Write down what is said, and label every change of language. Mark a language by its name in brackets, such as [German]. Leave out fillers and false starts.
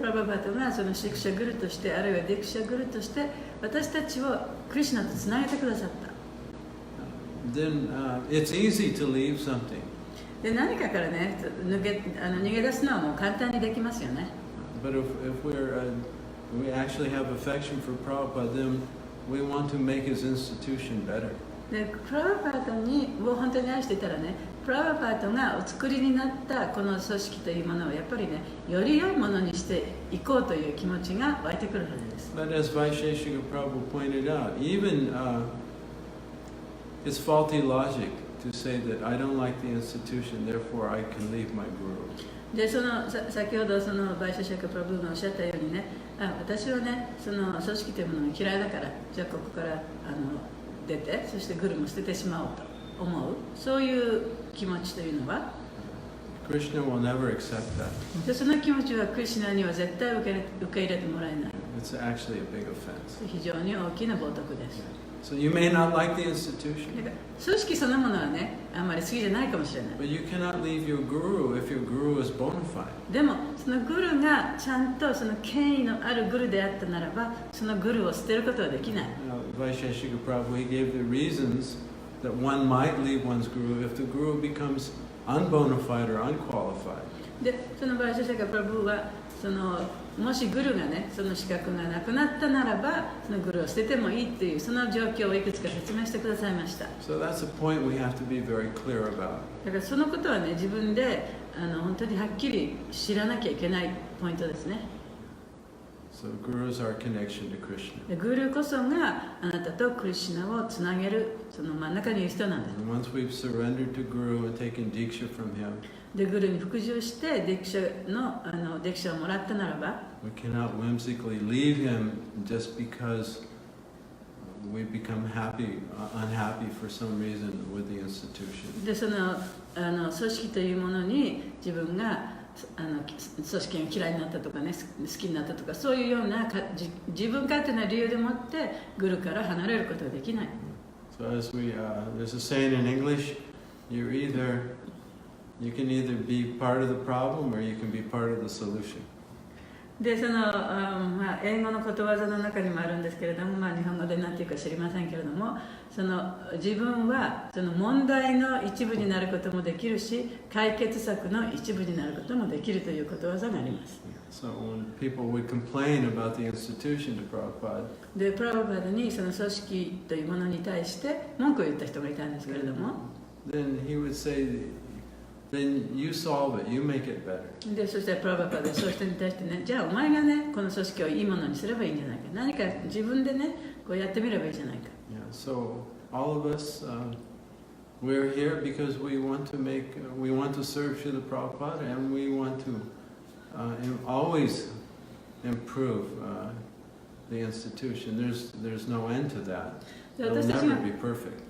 [Japanese] プラバパートがそのシクシャグルとして、あるいはディクシャグルとして、私たちをクリシュナとつなげてくださった。 [English] Then it's easy to leave something. [Japanese] で、何かからね、逃げ出すのはもう簡単にできますよね。 [English] But if we actually have affection for Prabhupada, then we want to make his institution better. [Japanese] で、プラバパートを本当に愛していたらね、プラバパートがお作りになったこの組織というものをやっぱりね、より良いものにしていこうという気持ちが湧いてくるはずです。 [English] But as Vaisesika Prabhu pointed out, even it's faulty logic to say that I don't like the institution, therefore I can leave my guru. [Japanese] で、先ほどそのバイシェシャクプラブがおっしゃったようにね、私はね、その組織というものが嫌いだから、じゃあここから出て、そしてグルも捨ててしまおうと思う、そういう気持ちというのは、 [English] Krishna will never accept that. [Japanese] でその気持ちはクリシュナには絶対受け入れてもらえない。 [English] It's actually a big offense. [Japanese] 非常に大きな冒涜です。 [English] So you may not like the institution. [Japanese] だから組織そのものはね、あんまり好きじゃないかもしれない。 [English] But you cannot leave your guru if your guru is bona fide. [Japanese] でも、そのグルがちゃんとその権威のあるグルであったならば、そのグルを捨てることはできない。 [English] Vaisesika Prabhu, he gave the reasons that one might leave one's guru if the guru becomes unbona fide or unqualified. [Japanese] で、そのバイシェシャカプラブは、もしグルがね、その資格がなくなったならば、そのグルを捨ててもいいっていう、その状況をいくつか説明してくださいました。 [English] So that's a point we have to be very clear about. [Japanese] だからそのことはね、自分で本当にはっきり知らなきゃいけないポイントですね。 [English] So guru is our connection to Krishna. [Japanese] で、グルこそがあなたとクリシュナをつなげる、その真ん中にいる人なんです。 [English] And once we've surrendered to guru and taken diksha from him, [Japanese] で、グルに服従してディクシャをもらったならば、 [English] we cannot whimsically leave him just because we become unhappy for some reason with the institution. [Japanese] で、その組織というものに自分が組織が嫌いになったとかね、好きになったとか、そういうような自分勝手な理由でもってグルから離れることはできない。 [English] So as there's a saying in English, you can either be part of the problem or you can be part of the solution. [Japanese] で英語のことわざの中にもあるんですけれども、日本語で何て言うか知りませんけれども、自分は問題の一部になることもできるし、解決策の一部になることもできるということわざがあります。 [English] So when people would complain about the institution to Prabhupada, [Japanese] で、プラブパーダにその組織というものに対して文句を言った人がいたんですけれども、 [English] then he would say, then you solve it, you make it better. [Japanese] で、そしてプラブパーダはそういう人に対してね、じゃあお前がね、この組織をいいものにすればいいんじゃないか。何か自分でね、こうやってみればいいじゃないか。 [English] Yeah, so all of us, we're here because we want to serve Srila Prabhupada, and we want to always improve the institution. There's no end to that. It will never be perfect.